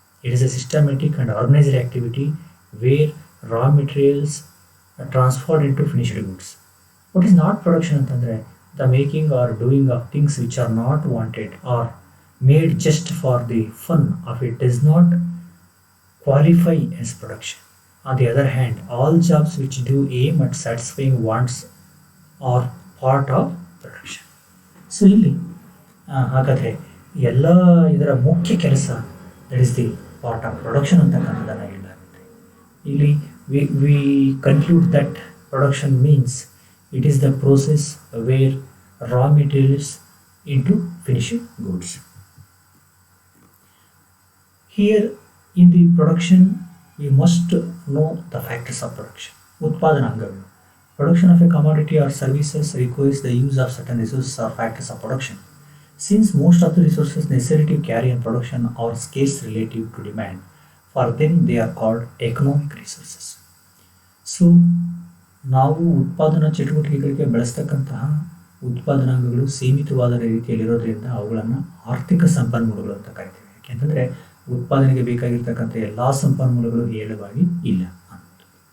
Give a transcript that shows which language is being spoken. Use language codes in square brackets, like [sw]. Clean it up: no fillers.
[en] It is a systematic and organised activity where raw materials transferred into finished goods. What is not production ಅಂತಂದರೆ the making or doing of things which are not wanted or made just for the fun of it does not qualify as production. On the other hand, all jobs which do aim at satisfying wants are part of production. [kn] So ಇಲ್ಲಿ ಹಾಗಾದರೆ ಎಲ್ಲ ಇದರ ಮುಖ್ಯ ಕೆಲಸ [en] that is the part of production [kn] ಅಂತಕ್ಕಂಥದ್ದನ್ನು ಹೇಳಲಾಗುತ್ತೆ. [en] ಇಲ್ಲಿ we conclude that production means it is the process where raw materials into finished goods. Here in the production we must know the factors of production. [kn] ಉತ್ಪಾದನಾ ಅಂಗಗಳು. [en] Production of a commodity or services requires the use of certain resources or factors of production. Since most of the resources necessary to carry on production are scarce relative to demand, for them they are called economic resources. [kn] So ನಾವು ಉತ್ಪಾದನಾ ಚಟುವಟಿಕೆಗಳಿಗೆ ಬಳಸ್ತಕ್ಕಂತಹ ಉತ್ಪಾದನಾಂಗಗಳು ಸೀಮಿತವಾದ ರೀತಿಯಲ್ಲಿರೋದ್ರಿಂದ ಅವುಗಳನ್ನು ಆರ್ಥಿಕ ಸಂಪನ್ಮೂಲಗಳು ಅಂತ ಕರಿತೀವಿ. ಯಾಕೆಂತಂದರೆ ಉತ್ಪಾದನೆಗೆ ಬೇಕಾಗಿರ್ತಕ್ಕಂಥ ಎಲ್ಲ ಸಂಪನ್ಮೂಲಗಳು ಹೇಳುವಾಗಿ ಇಲ್ಲ ಅನ್ನೋದು.